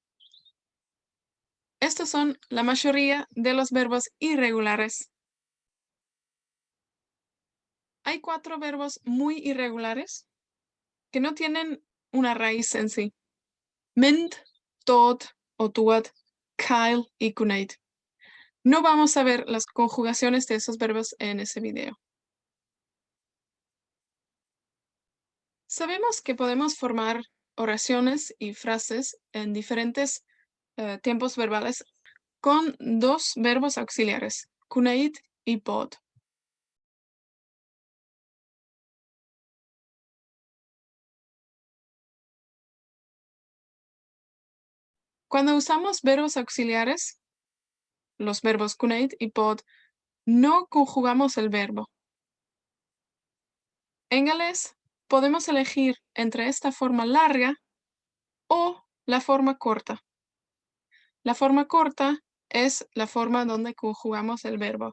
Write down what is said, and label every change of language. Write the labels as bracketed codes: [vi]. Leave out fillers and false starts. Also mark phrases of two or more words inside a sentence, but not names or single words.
[es] Estos son la mayoría de los verbos irregulares. Hay 4 verbos muy irregulares que no tienen una raíz en sí. [cy] Mynd, dod o dwad, cael y gwneud. [es] No vamos a ver las conjugaciones de esos verbos en ese video. Sabemos que podemos formar oraciones y frases en diferentes tiempos verbales con 2 verbos auxiliares, [cy] gwneud y bod. [es] Cuando usamos verbos auxiliares, los verbos gwneud y bod, no conjugamos el verbo. En galés podemos elegir entre esta forma larga o la forma corta. La forma corta es la forma donde conjugamos el verbo.